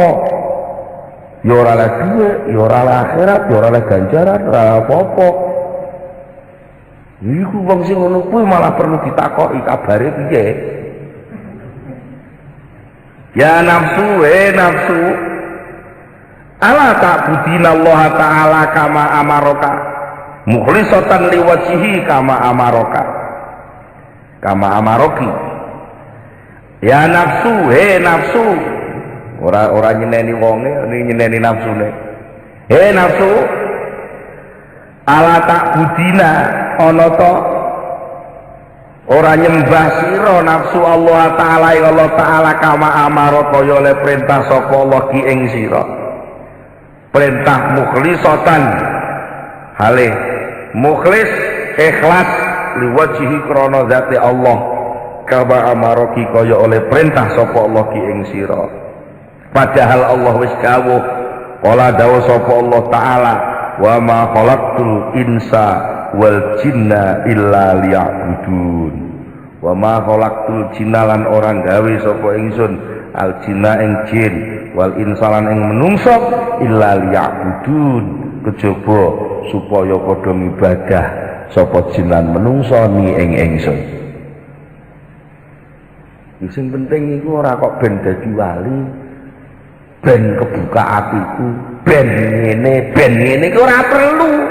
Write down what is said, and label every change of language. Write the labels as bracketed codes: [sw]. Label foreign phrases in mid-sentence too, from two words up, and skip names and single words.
[jv] Ya ora oleh dhuwit, ya ora oleh akhirat, ya ora oleh ganjaran, ora apa-apa. Iku wong sing ngono kuwi malah perlu ditakoki kabare piye. [ar] يا نفس، نفس, ألا تعبدين الله تعالى كما أمرك، مخلصة لوجهه كما أمرك، كما أمرك. يا نفس، نفس, [jv] ora nyeneni wonge, nyeneni nafsune. Nafsu, [ar] ألا تعبدين [jv] ana ta ora nyembah sira nafsu Allah taala ing Allah taala [ar] كما أمر [jv] kaya oleh perintah sapa Allah ki ing sira, perintah mukhlisatan hale mukhlis ikhlas liwajhi krana zati Allah [ar] كما أمرك [jv] kaya oleh perintah sapa Allah ki ing sira. Padahal Allah wis dawuh, qala dawuh sapa Allah taala, [ar] وما خلقت الإنس والجن إلا ليعبدون. وما خلقت الجن [jv] lan orang gawe sapa ingsun [ar] الجن [jv] ing jin wal insalan ing menungso [ar] إلا ليعبدون, [jv] kejaba supaya padha ibadah sapa jin lan menungso ni ing ingsun. Sing penting iku ora kok ben dadi wali, ben kebuka atiku, ben ngene iku ora perlu.